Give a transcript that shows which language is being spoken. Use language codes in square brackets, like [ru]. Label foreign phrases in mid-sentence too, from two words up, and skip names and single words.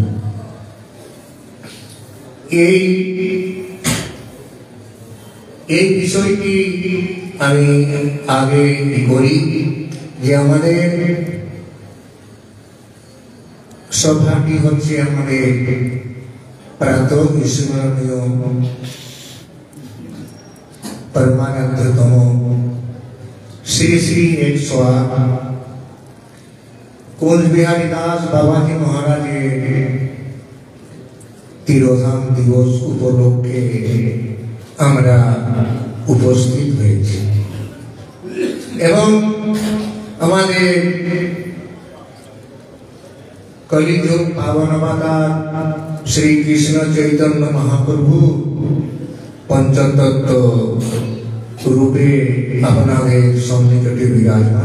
[bn] এই বিষয়টি আমি আগে করি যে আমাদের সভাটি হচ্ছে আমাদের প্রাতঃ স্মরণীয় পরমানন্দতম শ্রী শ্রী 108 কুঞ্জ বিহারী দাস বাবাজী মহারাজ তিরোধাম দিবস উপলক্ষে আমরা উপস্থিত হয়েছি এবং আমাদের কলিযুগ পাবন অবতার শ্রী কৃষ্ণ চৈতন্য মহাপ্রভু পঞ্চতত্ত্ব রূপে আপনাদের সন্নিকটে বিরাজমান।